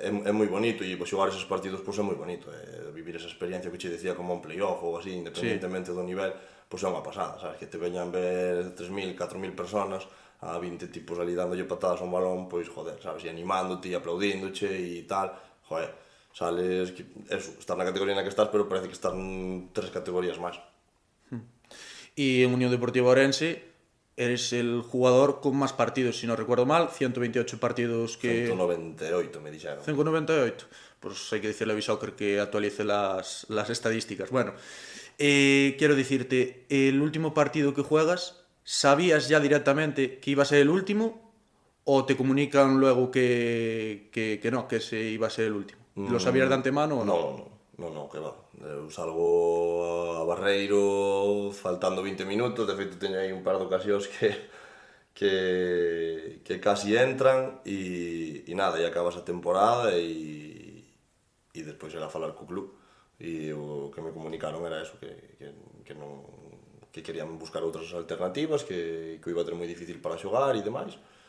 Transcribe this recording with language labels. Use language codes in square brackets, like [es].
[gl] é moi bonito e xogar esos partidos pois é moi bonito, vivir esa experiencia que che decía como un playoff ou así, independentemente do nivel, pois é unha pasada, sabes, que te veñan ver 3.000, 4.000 personas a 20 tipos ali dándolle patadas a un balón, pois joder, sabes, e animándote e aplaudíndoche e tal, joder, sales, eso, estás na categoría na que estás, pero parece que estás en 3 categorías máis. [es] Y en Unión Deportiva Ourense eres el jugador con más partidos, si no recuerdo mal, 128 partidos que... [gl] 198 me dixeron. 198. [es] Pues hay que decirle a Bisoccer que actualice las estadísticas. Bueno, quiero decirte, el último partido que juegas, ¿sabías ya directamente que iba a ser el último o te comunican luego que no, que se iba a ser el último? ¿Lo sabías de antemano o no? No, que va. [gl] Eu salgo a Barreiro faltando 20 minutos, de feito teño aí un par de ocasións que casi entran e nada, e acabas a temporada e despois era falar co club e o que me comunicaron era eso, que non, que querían buscar outras alternativas, que o iba a ter moi difícil para xogar e demais.